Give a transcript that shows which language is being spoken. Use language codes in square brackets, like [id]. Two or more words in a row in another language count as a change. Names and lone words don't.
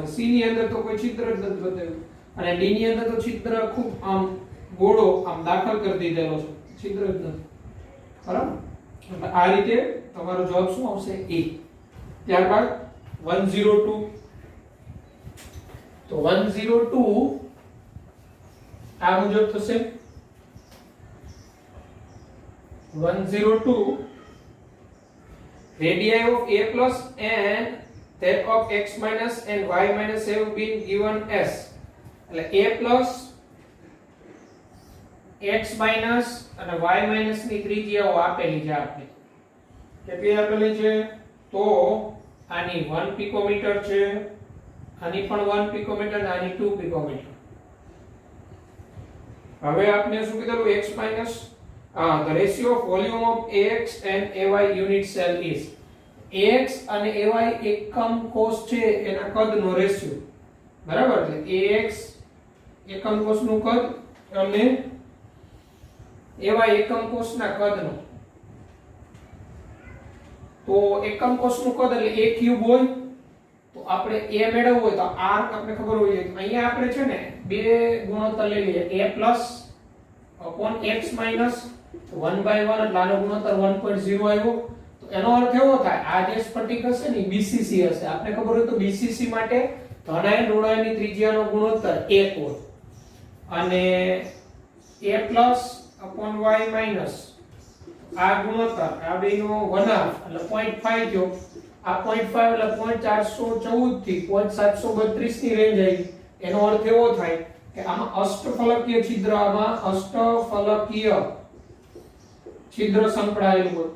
[gu] સી ની અંદર તો કોઈ છિદ્ર જ નથી બતાવ્યું, અને ડી ની અંદર તો છિદ્ર ખૂબ આમ ગોળો આમ દાખલ કરી દીધેલો છે, છિદ્ર જ નથી, બરાબર? એટલે આ રીતે તમારો જવાબ શું આવશે? એ. ત્યારબાદ 102. તો 102 આ મુજબ થશે. [en] 102 radii of a plus and that of x minus and y minus have been given as, [gu] એટલે a plus x minus અને y minus ની ત્રિજ્યાઓ આપેલી છે આપણે. કેટલી આપેલી છે? તો આની 1 પિકોમીટર છે, આની પણ 1 પિકોમીટર, આની 2 પિકોમીટર. હવે આપણે શું કીધું? [en] x minus the ratio of volume of ax and ay unit cell is, [gu] ax અને ay એકમ કોષ છે એના કદનો રેશિયો, બરાબર? એટલે ax એકમ કોષનું કદ અને ay એકમ કોષના કદનો. તો એકમ કોષનું કદ એટલે a ક્યુબ હોય, તો આપણે a મેળવવું હોય તો r આપણે ખબર હોય. અહીંયા આપણે છે ને બે ગુણોત્તર લઈ લઈએ, [en] a plus upon x minus 1/1, [gu] એટલે આનો ગુણોત્તર 1.0 આવ્યો. તો એનો અર્થ એવો થાય આ જે સ્ફટિક હશે ને BCC હશે. આપણે ખબર હોય તો BCC માટે ધનાયન ઋણાયનની ત્રિજ્યાનો ગુણોત્તર 1 હોય, અને [en] a plus upon y minus [gu] આ ગુણોત્તર આ બેનો 1/2 એટલે 0.5 થયો. આ 0.5 એટલે 0.414 થી 0.732 ની રેન્જ આવી. એનો અર્થ એવો થાય કે આમાં અષ્ટફલકીય છિદ્ર, આમાં અષ્ટફલકીય છિદ્ર સંકળાયેલું હોય.